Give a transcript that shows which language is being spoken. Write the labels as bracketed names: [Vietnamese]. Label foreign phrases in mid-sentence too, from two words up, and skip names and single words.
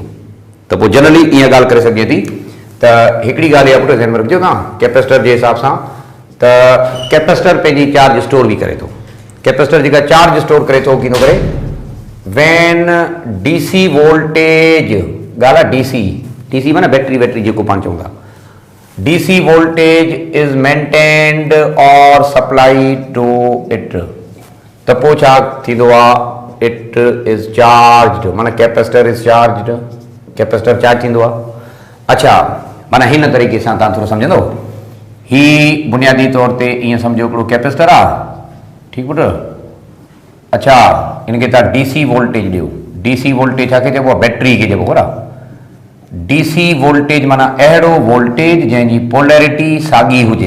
[Sindhi] त पोइ जनरली ईअं ॻाल्हि करे सघे थी। त हिकिड़ी ॻाल्हि इहा पुट ध्यान में रखिजो तव्हां, कैपेसिटर जे हिसाब सां त कैपेसिटर पंहिंजी [English] charge store [Sindhi] बि करे थो। कैपेसिटर जेका [English] charge store [Sindhi] करे थो, कीअं थो करे, [English] when DC voltage, [Sindhi] ॻाल्हि आहे DC माना बैटरी जेको पाण चऊं था, [English] DC voltage is maintained and supplied to it, [Sindhi] त पोइ छा थींदो आहे, [English] it is charged, माना capacitor is charged, [Sindhi] कैपेसिटर चार्ज थींदो आहे। अच्छा, माना हिन तरीक़े सां तव्हां थोरो सम्झंदो। ही बुनियादी तौर ते ईअं सम्झो हिकिड़ो कैपेसिटर आहे, ठीकु पुट। अच्छा, इनखे तव्हां [English] DC voltage [Sindhi] ॾियो, [English] DC voltage [Sindhi] छा खे चइबो आहे, बैटरी खे चइबो आहे। [English] DC voltage [Sindhi] माना अहिड़ो वोल्टेज जंहिंजी पोलैरिटी साॻी हुजे।